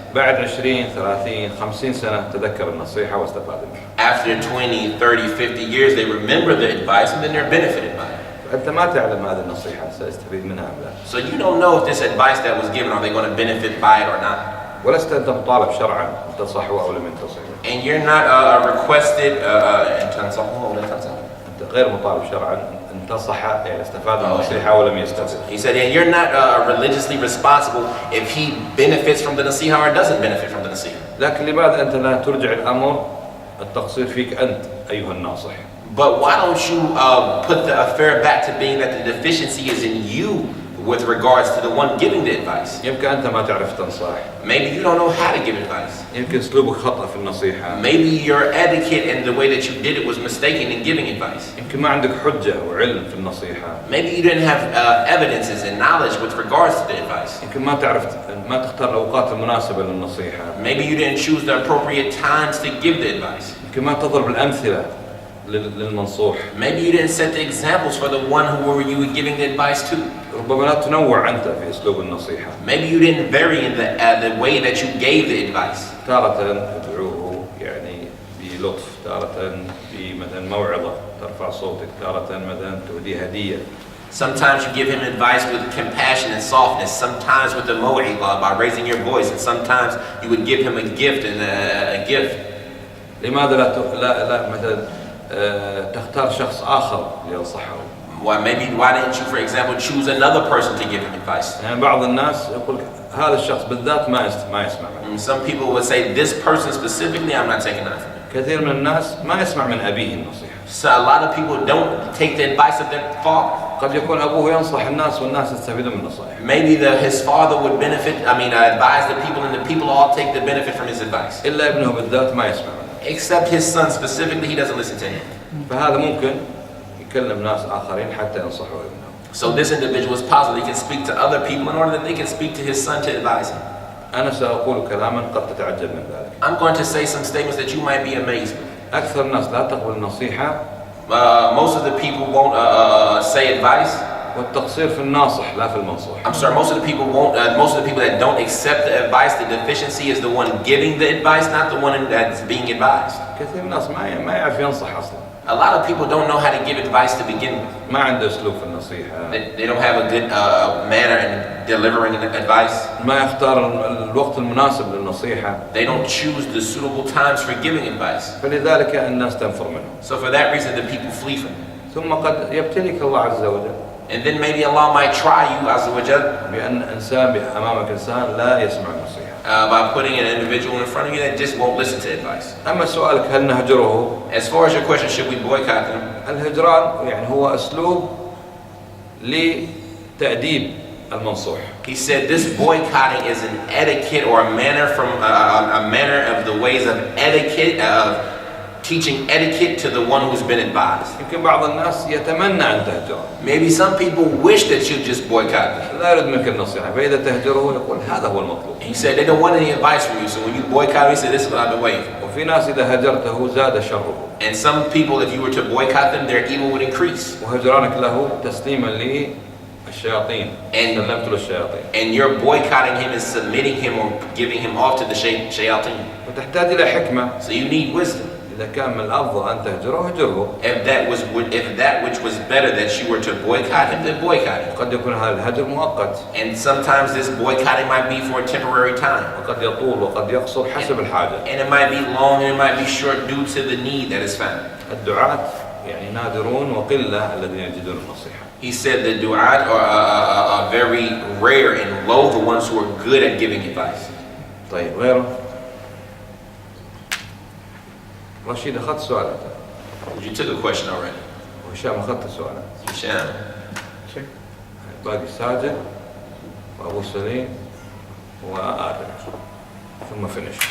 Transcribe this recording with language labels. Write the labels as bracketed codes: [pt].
[ar] بعد 20 30 50 سنة تذكر النصيحة واستفاد منها. [en] After 20, 30, 50 years, they remember the advice and then they're benefited by it. [ar] أنت ما تعلم هذه النصيحة سيستفيد منها أم لا. [en] So you don't know if this advice that was given, are they going to benefit by it or not? [ar] ولست أنت مطالب شرعا أن تصحوا أو لم ينتصحوا. [en] And you're not requested [ar] أن تنصحوا أو لا تنصحوا. أنت غير مطالب شرعا أن تصح يعني استفاد من النصيحة ولم يستفد. [en] He said, and you're not religiously responsible if he benefits from the nasiha or doesn't benefit from the nasiha. [ar] لكن لماذا أنت لا ترجع الأمر التقصير فيك أنت أيها الناصح؟ [en] But why don't you put the affair back to being that the deficiency is in you with regards to the one giving the advice? [ar] يمكن أنت ما تعرف تنصح. [en] Maybe you don't know how to give advice. [ar] يمكن أسلوبك خطأ في النصيحة. [en] Maybe your etiquette and the way that you did it was mistaken in giving advice. [ar] يمكن ما عندك حجة وعلم في النصيحة. [en] Maybe you didn't have evidences and knowledge with regards to the advice. [ar] يمكن ما تختار الأوقات المناسبة للنصيحة. [en] Maybe you didn't choose the appropriate times to give the advice. [ar] يمكن ما تضرب الأمثلة للمنصوح. [en] Maybe you didn't set the examples for the one who you were giving the advice to. [ar] ربما لا تنوع أنت في أسلوب النصيحة. [en] Maybe you didn't vary in the way that you gave the advice. [ar] تارة تدعوه يعني بلطف، تارة بمثلا موعظة ترفع صوتك، تارة مثلا تهديه هدية. [en] Sometimes you give him advice with compassion and softness, sometimes with the maw'idah by raising your voice, and sometimes you would give him a gift and a gift. [ar] لماذا لا مثلا تختار شخص آخر لينصحه؟ [en] Why didn't you, for example, choose another person to give him advice? [ar] يعني بعض الناس يقول هذا الشخص بالذات ما يسمع منه. [en] Some people would say this person specifically, I'm not taking that from him. [ar] كثير من الناس ما يسمع من أبيه النصيحة. [en] So a lot of people don't take the advice of their father. [ar] قد يكون أبوه ينصح الناس والناس يستفيدون من نصائحه. [en] Maybe his father would advise the people, and the people all take the benefit from his advice. [ar] إلا ابنه بالذات ما يسمع منه. [en] Except his son specifically, he doesn't listen to him. [ar] فهذا ممكن يكلم ناس آخرين حتى ينصحوا ابنه. [en] So this individual is possible he can speak to other people in order that they can speak to his son to advise him. [ar] أنا سأقول كلاما قد تتعجب من ذلك. [en] I'm going to say some statements that you might be amazed with. [ar] أكثر الناس لا تقبل النصيحة. [en] Most of the people won't say advice. [ar] والتقصير في الناصح لا في المنصوح. [en] I'm sorry, most of the people won't. Most of the people that don't accept the advice, the deficiency is the one giving the advice, not the one that's being advised. [ar] كثير من الناس ما يعرف ينصح أصلا. [en] A lot of people don't know how to give advice to begin with. [ar] ما عنده أسلوب في النصيحة. [en] They don't have a good manner in delivering advice. [ar] ما يختار الوقت المناسب للنصيحة. [en] They don't choose the suitable times for giving advice. [ar] فلذلك الناس تنفر منه. [en] So for that reason, the people flee from him. [ar] ثم قد يبتليك الله عز وجل. [en] And then maybe Allah might try you, Azza wa Jal, [ar] بأن إنسان أمامك إنسان لا يسمع النصيحة. [en] by putting an individual in front of you that just won't listen to advice. [ar] أما سؤالك هل نهجره؟ [en] As far as your question, should we boycott them? [ar] الهجران يعني هو أسلوب لتأديب المنصوح. [en] He said this boycotting is an etiquette or a manner from a manner of the ways of etiquette of teaching etiquette to the one who's been advised. [ar] يمكن بعض الناس يتمنى أن تهجره. [en] Maybe some people wish that you just boycott them. [ar] لا يريد منك النصيحة، فإذا تهجره يقول هذا هو المطلوب. [en] He said they don't want any advice from you, so when you boycott, he said this is what I've been waiting for. [ar] وفي ناس إذا هجرته زاد شره. [en] And some people, if you were to boycott them, their evil would increase. [ar] وهجرانك له تسليما للشياطين. سلمت للشياطين. [en] And you're boycotting him and submitting him or giving him off to the shayateen. [ar] وتحتاج إلى حكمة. [en] So you need wisdom. [ar] إذا كان من الأفضل أن تهجره هجره. [en] If that which was better that you were to boycott him, then boycott him. [ar] قد يكون هذا الهجر مؤقت. [en] And sometimes this boycotting might be for a temporary time. [ar] وقد يطول وقد يقصر حسب الحاجة. [en] And it might be long and it might be short due to the need that is found. [ar] الدعاة يعني نادرون وقلة الذين يجدون النصيحة. [en] He said the du'at are very rare and low, the ones who are good at giving advice. [ar] طيب غيره. رشيد أخذت سؤالك. [en] You took a question already. [ar] وهشام أخذت سؤالك. [en] Hisham. [ar] باقي ساجد وأبو سليم وآدم ثم فينيش.